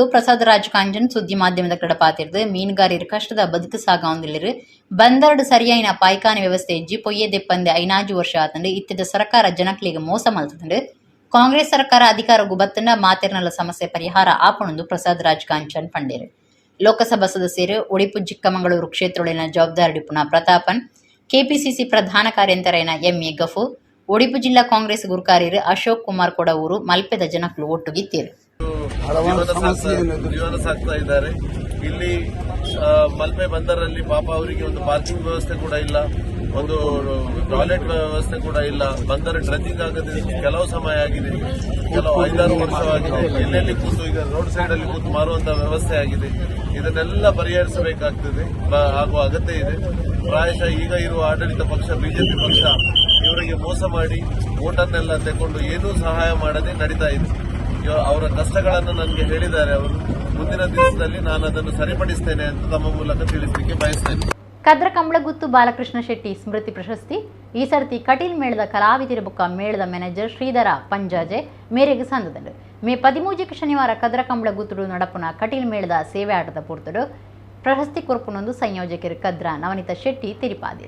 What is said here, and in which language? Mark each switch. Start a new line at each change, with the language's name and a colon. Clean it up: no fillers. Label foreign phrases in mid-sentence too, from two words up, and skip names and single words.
Tulu: ಪ್ರಸಾದ್ ರಾಜ್ ಕಾಂಚನ್ ಸುದ್ದಿ ಮಾಧ್ಯಮದ ಕಡೆ ಪಾತಿರ್ದು ಮೀನುಗಾರರು ಕಷ್ಟದ ಬದುಕು ಸಾಗಾವಂದಿಲ್ಲಿರು ಬಂದರಡು ಸರಿಯಾಯಿನ ಪಾಯ್ಕಾನೆ ವ್ಯವಸ್ಥೆ ಇಜ್ಜಿ ಪೊಯ್ಯದೆಪ್ಪಂದೆ 5 ವರ್ಷ ಆತಂಡು ಇತ್ತಿದ ಸರ್ಕಾರ ಜನಕ್ಲಿಗೆ ಮೋಸ ಮಲ್ತಂಡು ಕಾಂಗ್ರೆಸ್ ಸರ್ಕಾರ ಅಧಿಕಾರಗೂ ಬತ್ತಂಡ ಮಾತೆರ್ನಲ್ಲ ಸಮಸ್ಯೆ ಪರಿಹಾರ ಆಪಣೊಂದು ಪ್ರಸಾದ್ ರಾಜ್ ಕಾಂಚನ್ ಪಂಡೇರು ಲೋಕಸಭಾ ಸದಸ್ಯರು ಒಡಿಪು ಚಿಕ್ಕಮಗಳೂರು ಕ್ಷೇತ್ರದೊಳಗಿನ ಜವಾಬ್ದಾರಿಪುನ ಪ್ರತಾಪನ್ ಕೆಪಿಸಿಸಿ ಪ್ರಧಾನ ಕಾರ್ಯಂತರೈನ ಎಂಎ ಗಫೂರ್ ಒಡಿಪು ಜಿಲ್ಲಾ ಕಾಂಗ್ರೆಸ್ ಗುರುಕಾರ್ಯರು ಅಶೋಕ್ ಕುಮಾರ್ ಕೊಡವೂರು ಮಲ್ಪೆದ ಜನಕಲು ಒಟ್ಟುಗಿತ್ತಿರು.
Kannada: ಜೀವನ ಸಾಕ್ತಾ ಇದ್ದಾರೆ. ಇಲ್ಲಿ ಮಲ್ಪೆ ಬಂದರಲ್ಲಿ ಪಾಪ ಅವರಿಗೆ ಒಂದು ಪಾರ್ಕಿಂಗ್ ವ್ಯವಸ್ಥೆ ಕೂಡ ಇಲ್ಲ, ಒಂದು ಟಾಯ್ಲೆಟ್ ವ್ಯವಸ್ಥೆ ಕೂಡ ಇಲ್ಲ. ಬಂದರ ಡ್ರೆಂಜಿಂಗ್ ಆಗದೆ ಕೆಲವು ಸಮಯ ಆಗಿದೆ, ಕೆಲವು 5-6 ವರ್ಷವಾಗಿದೆ. ಎಲ್ಲೆಲ್ಲಿ ಕೂತು ಈಗ
English: road side
Kannada: ಅಲ್ಲಿ ಕೂತು ಮಾರುವಂತಹ ವ್ಯವಸ್ಥೆ ಆಗಿದೆ. ಇದನ್ನೆಲ್ಲ ಪರಿಹರಿಸಬೇಕಾಗ್ತದೆ, ಆಗುವ ಅಗತ್ಯ ಇದೆ. ಪ್ರಾಯಶಃ ಈಗ ಇರುವ ಆಡಳಿತ ಪಕ್ಷ ಬಿಜೆಪಿ ಪಕ್ಷ ಇವರಿಗೆ ಮೋಸ ಮಾಡಿ ಓಟನ್ನೆಲ್ಲ ತೆಕೊಂಡು ಏನೂ ಸಹಾಯ ಮಾಡದೆ ನಡೀತಾ ಇದೆ. ಅವರ ಕಷ್ಟಗಳನ್ನು ನನಗೆ ಹೇಳಿದ್ದಾರೆ. ಅವರು ಮುಂದಿನ ದಿವಸದಲ್ಲಿ ನಾನು ಅದನ್ನು ಸರಿಪಡಿಸ್ತೇನೆ ಅಂತ ತಮ್ಮ ಮೂಲಕ ತಿಳಿಸಲಿಕ್ಕೆ ಬಯಸ್ತೇನೆ.
Tulu: ಕದ್ರ ಕಂಬಳಗುತ್ತು ಬಾಲಕೃಷ್ಣ ಶೆಟ್ಟಿ ಸ್ಮೃತಿ ಪ್ರಶಸ್ತಿ ಈ ಸರ್ತಿ ಕಟೀಲ್ ಮೇಳದ ಕಲಾವಿದರ ಬುಕ್ಕ ಮೇಳದ ಮ್ಯಾನೇಜರ್ ಶ್ರೀಧರ ಪಂಜಾಜೆ ಮೇರೆಗೆ ಸಂದದಂಡು. ಮೇ 13 ಶನಿವಾರ ಕದ್ರ ಕಂಬಳಗುತ್ತುಡು ನಡಪುನ ಕಟೀಲ್ ಮೇಳದ ಸೇವೆ ಆಟದ ಪೂರ್ತುಡು ಪ್ರಶಸ್ತಿ ಕೊರ್ಪುನೊಂದು ಸಂಯೋಜಕರು ಕದ್ರ ನವನಿತಾ ಶೆಟ್ಟಿ ತಿರಿಪಾದಿರು.